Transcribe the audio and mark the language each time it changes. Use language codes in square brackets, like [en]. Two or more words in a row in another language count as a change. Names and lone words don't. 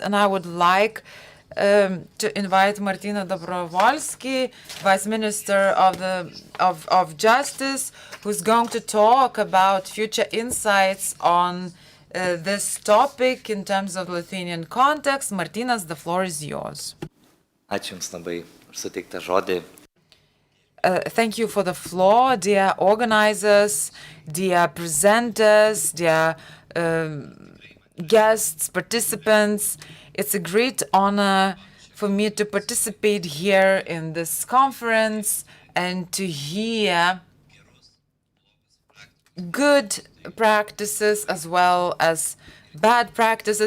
[en] And I would like to invite Martyną Dobrovolsky, Vice Minister of Justice, who's going to talk about future insights on this topic in terms of Lithuanian context. Martynas, the floor is yours. [lt] Ačiū Jums labai už suteiktą žodį. [en] Thank you for the floor, dear organizers, dear presenters, dear guests, participants. It's a great honor for me to participate here in this conference and to hear good practices as well as bad practices.